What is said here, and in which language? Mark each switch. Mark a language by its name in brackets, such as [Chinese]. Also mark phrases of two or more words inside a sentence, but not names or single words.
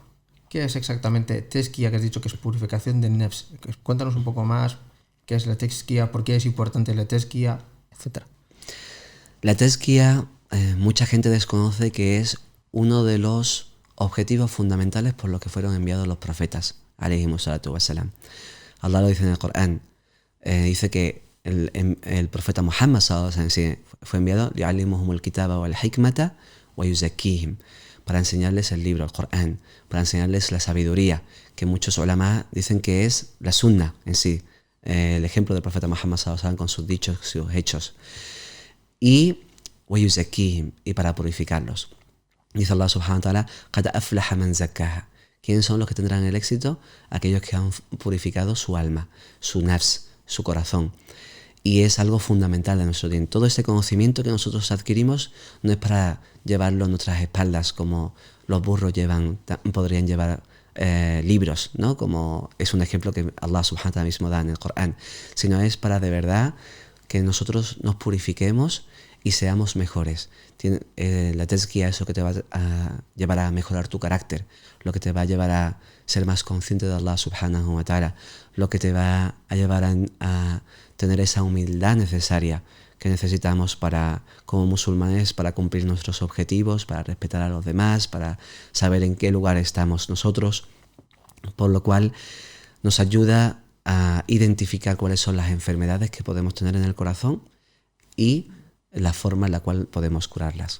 [Spanish] ¿Qué es exactamente tezkiya, que has dicho que es purificación del nefs? Cuéntanos un poco más qué es la tezkiya, por qué es importante la tezkiya, etc. La tezkiya, mucha gente desconoce que es uno de los objetivos fundamentales por los que fueron enviados los profetas, [Arabic] عليهم الصلاة والسلام. [Spanish] Allah lo dice en el Corán. Dice que el profeta Muhammad fue enviado [Arabic] ليعلمهم الكتاب والحكمة ويزكيهم, [Spanish] para enseñarles el libro, el Corán, para enseñarles la sabiduría, que muchos ulama dicen que es la sunna en sí, el ejemplo del profeta Muhammad con sus dichos, sus hechos, y [Arabic] ويزكيهم, [Spanish] y para purificarlos. Dice Allah [Arabic] سبحانه وتعالى, قد أفلح من زكاها. [Spanish] ¿Quiénes son los que tendrán el éxito? Aquellos que han purificado su alma, su nafs, su corazón. Y es algo fundamental de nuestro día. Todo este conocimiento que nosotros adquirimos no es para llevarlo en nuestras espaldas como los burros podrían llevar libros, ¿no? Como es un ejemplo que Allah [Arabic] سبحانه وتعالى [Spanish] mismo da en el Corán, sino es para de verdad que nosotros nos purifiquemos y seamos mejores. La tezkiya es lo que te va a llevar a mejorar tu carácter, lo que te va a llevar a ser más consciente de Allah [Arabic] سبحانه وتعالى, [Spanish] lo que te va a llevar a tener esa humildad necesaria que necesitamos como musulmanes para cumplir nuestros objetivos, para respetar a los demás, para saber en qué lugar estamos nosotros, por lo cual nos ayuda a identificar cuáles son las enfermedades que podemos tener en el corazón y la forma en la cual podemos curarlas.